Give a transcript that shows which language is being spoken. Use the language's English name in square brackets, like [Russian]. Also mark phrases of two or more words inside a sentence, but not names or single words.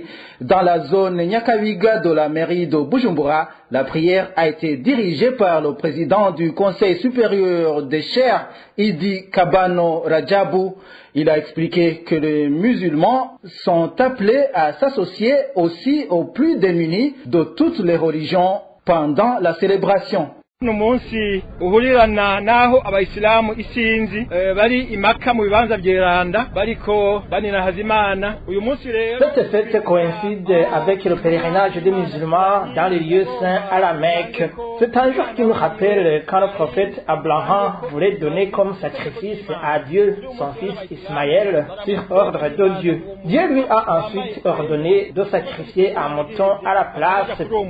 [French] Dans la zone Nyakabiga de la mairie de Bujumbura, la prière a été dirigée par le président du Conseil supérieur des Cheikhs, Idi Kabano Rajabu. Il a expliqué que les musulmans sont appelés à s'associer aussi aux plus démunis de toutes les religions pendant la célébration. [Rundi] uno munsi uhurirana naho abayisilamu isinzi bari imaka mu bibanza byeranda bariko baninahaza Imana uyu munsi rero. [French] Cette fête coïncide avec le pèlerinage des musulmans dans les lieux saints à la Mecque. C'est un jour qui nous rappelle quand le prophète Abraham voulait donner comme sacrifice à Dieu son fils Ismaël sur ordre de Dieu. Dieu lui a ensuite ordonné de sacrifier un mouton à la place.